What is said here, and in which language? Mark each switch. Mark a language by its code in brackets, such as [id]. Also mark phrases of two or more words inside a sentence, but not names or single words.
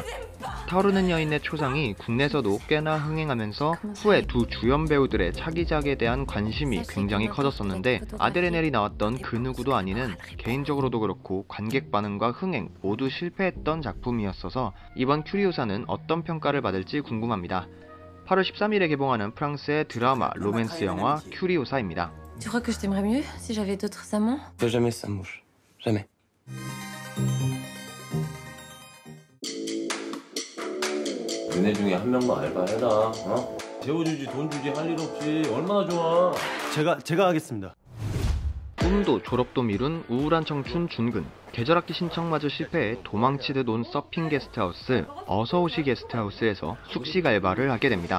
[ko] 타오르는 여인의 초상이 국내에서도 꽤나 흥행하면서 후에 두 주연 배우들의 차기작에 대한 관심이 굉장히 커졌었는데 아데레넬이 나왔던 그 누구도 아니는 개인적으로도 그렇고 관객 반응과 흥행 모두 실패했던 작품이었어서 이번 큐리오사는 어떤 평가를 받을지 궁금합니다. 8월 13일에 개봉하는 프랑스의 드라마 로맨스 영화 큐리오사입니다. [fr] Tu crois que je t'aimerais mieux si j'avais d'autres amants? Jamais ça mouche. Jamais. [ko] 너네 중에 한 명만 알바해라. 어? 재워주지 돈 주지 할 일 없이 얼마나 좋아. 제가 하겠습니다. 꿈도 졸업도 미룬 우울한 청춘 준근, 계절학기 신청마저 실패해 도망치듯 온 서핑 게스트하우스 어서오시 게스트하우스에서 숙식 알바를 하게 됩니다.